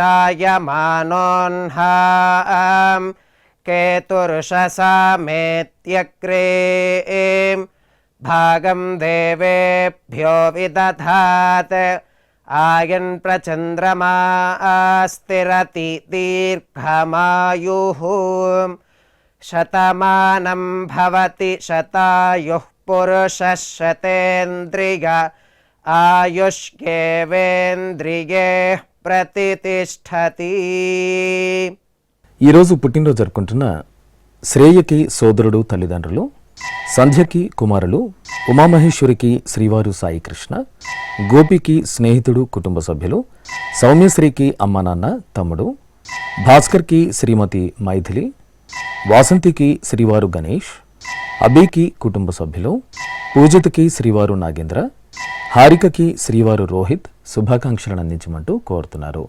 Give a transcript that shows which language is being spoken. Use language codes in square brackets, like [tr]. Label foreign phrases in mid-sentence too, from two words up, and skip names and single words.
[sa] जायमानोऽह्नां केतुर्षसामेत्यग्रे भागं देवेभ्यो विदधात् आयन् प्रचन्द्रमा स्थिरति दीर्घमायुः शतमानं भवति शतायुः पुरुषः शतेन्द्रिय आयुष्येवेन्द्रिये प्रतिष्ठति. [te] ఈరోజు పుట్టినరోజు జరుపుకుంటున్న శ్రేయకి సోదరుడు తల్లిదండ్రులు, సంధ్యకి కుమారులు, ఉమామహేశ్వరికి శ్రీవారు సాయికృష్ణ, గోపికి స్నేహితుడు కుటుంబ సభ్యులు, సౌమ్యశ్రీకి అమ్మ నాన్న తమ్ముడు, భాస్కర్కి శ్రీమతి మైథిలి, వాసంతికి శ్రీవారు గణేష్, అబీకి కుటుంబ సభ్యులు, పూజితకి శ్రీవారు నాగేంద్ర, హారికకి శ్రీవారు రోహిత్ శుభాకాంక్షలను అందించమంటూ కోరుతున్నారు.